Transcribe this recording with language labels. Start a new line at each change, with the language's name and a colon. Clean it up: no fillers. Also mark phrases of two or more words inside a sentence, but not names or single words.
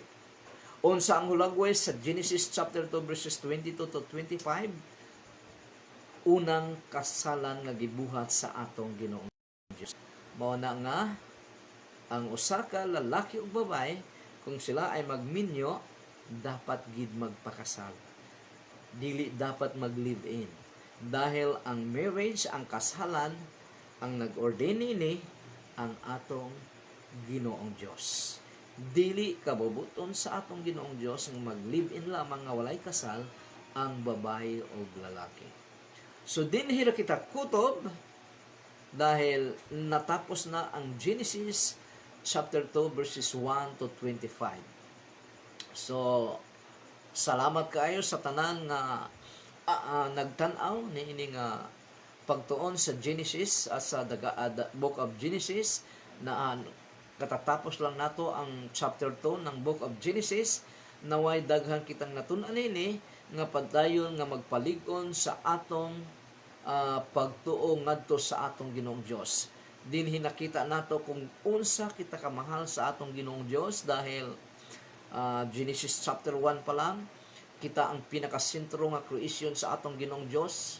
Cebuano: Unsa ang hulagway sa
English: Genesis chapter 2 verses 22 to 25,
Cebuano: unang kasalan nga gibuhat sa atong Ginoong Dios. Mao na nga ang usa ka lalaki ug babae, kung sila ay magminyo, dapat gid magpakasal. Dili dapat mag-live-in. Dahil ang marriage, ang kasalan, ang nag-ordain ini ang atong Ginoong Dios. Dili kabubuton sa atong Ginoong Dios nga mag-live-in lamang nga walay kasal ang babae o lalaki. So dinhi ra kita kutob dahil natapos na ang
English: Genesis chapter 2 verses 1 to 25.
Cebuano: So salamat kaayo sa tanan nga nagtan-aw niini nga pagtuon sa Genesis sa
English: book of Genesis
Cebuano: na katatapos lang nato ang chapter 2 ng
English: book of Genesis.
Cebuano: Naway daghan kitang natun-an nini nga padayon nga magpalig-on sa atong pagtuo ngadto sa atong Ginoong Dios. Dinhi nakita nato kung unsa kita kamahal sa atong Ginoong Dios dahil
English: Genesis chapter 1
Cebuano: pa lang kita ang pinakasentro nga creation sa atong Ginoong Dios.